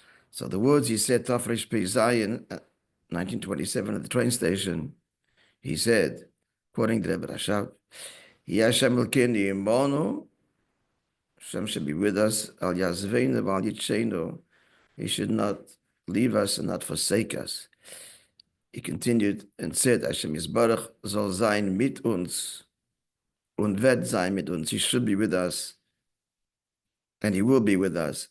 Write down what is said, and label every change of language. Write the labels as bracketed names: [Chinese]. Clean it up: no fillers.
[English] So the words he said, Tafresh Pei Zayin, 1927 at the train station, he said, quoting the Rebbe Rashab, [Hebrew] Hashem Elkeinu Imonu, [English] Hashem should be with us, [Hebrew] Al Yazveinu Val Yitzcheinu, [English] He should not leave us and not forsake us. He continued and said, [Yiddish] Hashem Yisbarach soll sein mit uns und wird sein mit uns. [English] He should be with us and he will be with us.